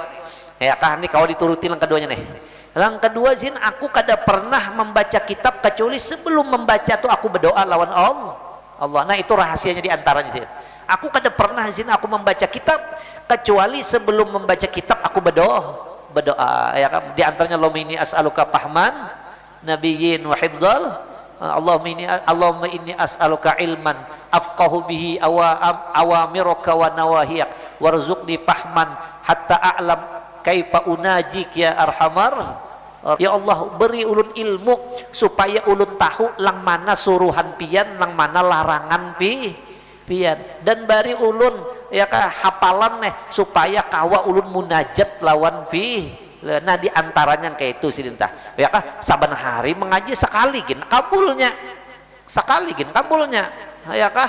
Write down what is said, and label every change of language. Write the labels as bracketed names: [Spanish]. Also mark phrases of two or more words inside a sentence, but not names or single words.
[Banjar] Ya kah ini kau dituruti lang keduanya nih. Yang kedua zin aku kada pernah membaca kitab kecuali sebelum membaca tuh aku berdoa lawan Allah. Nah itu rahasianya di antaranya zin. Aku kada pernah zin aku membaca kitab kecuali sebelum membaca kitab aku berdoa. Ya kan di antaranya [Arabic] اللهم إني أسألك فهم النبيين وحفظ. اللهم إني أسألك علما أفقه به أوامرك ونواهيك وارزقني فهما حتى أعلم كيف أناجيك يا أرحم. [Banjar] Ya Allah beri ulun ilmu supaya ulun tahu lang mana suruhan pian, lang mana larangan pian, dan bari ulun ya kah hafalan supaya kawa ulun munajat lawan Nah di antaranya kayak itu sih entah ya kah saban hari mengaji sekali kabulnya ya kah.